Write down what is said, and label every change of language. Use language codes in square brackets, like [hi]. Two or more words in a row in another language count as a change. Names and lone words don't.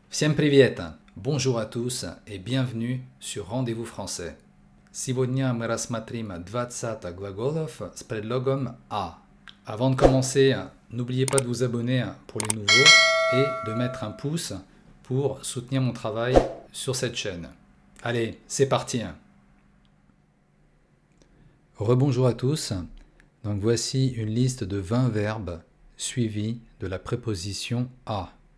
[ru] Всем привет! [fr] Bonjour à tous et bienvenue sur Rendez-vous français. [ru] Сегодня мы рассмотрим 20 глаголов с предлогом «а». [fr] Avant de commencer, n'oubliez pas de vous abonner pour les nouveaux et de mettre un pouce pour soutenir mon travail sur cette chaîne. Allez, c'est parti! Rebonjour à tous. Donc voici une liste de 20 verbes suivis de la préposition à.